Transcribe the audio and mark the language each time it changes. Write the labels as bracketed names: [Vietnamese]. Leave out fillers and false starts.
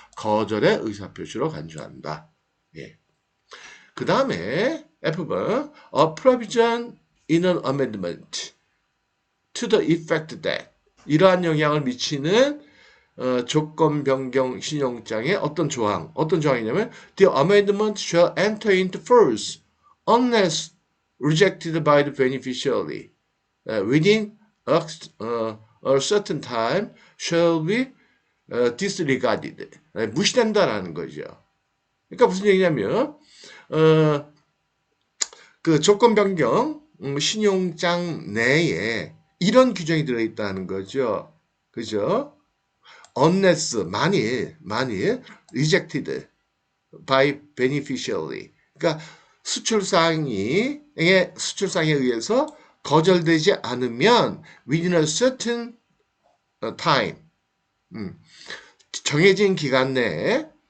[Korean] 거절의 의사표시로 간주한다. 예. [English] 그 다음에 F번 a provision in an amendment to the effect that, [Korean] 이러한 영향을 미치는 조건 변경 신용장의 어떤 조항이냐면 [English] the amendment shall enter into force unless rejected by the beneficiary within a certain time shall be disregarded. [Korean] 무시된다라는 거죠. 그러니까 무슨 얘기냐면 그 조건 변경 신용장 내에 이런 규정이 들어있다는 거죠. 그죠? [English] unless, [Korean] 만일 [English] rejected by beneficiary. [Korean] 그러니까 수출상에 의해서 거절되지 않으면 [English] within a certain time, [Korean] 정해진 기간 내에